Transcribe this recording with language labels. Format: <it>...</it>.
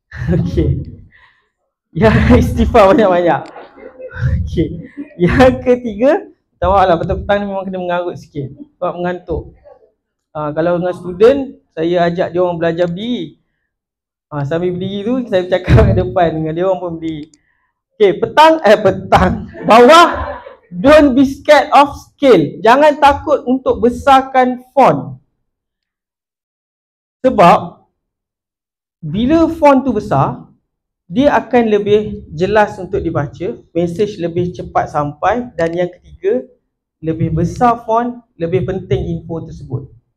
<ms>Okay, yang istighfar banyak-banyak. Okay, yang ketiga, tak maaf lah, petang-petang ni memang kena mengarut sikit sebab mengantuk. Kalau dengan student, saya ajak dia orang belajar berdiri. Sambil berdiri tu, saya bercakap kat depan dengan dia orang pun berdiri.</ms> <en>Okay,</en> <ms>petang, bawah,</ms> <en>don't be scared of scale.</en> <ms>Jangan takut untuk besarkan font. Sebab bila font tu besar, dia akan lebih jelas untuk dibaca, message lebih cepat sampai, dan yang ketiga, lebih besar font, lebih penting info tersebut.</ms>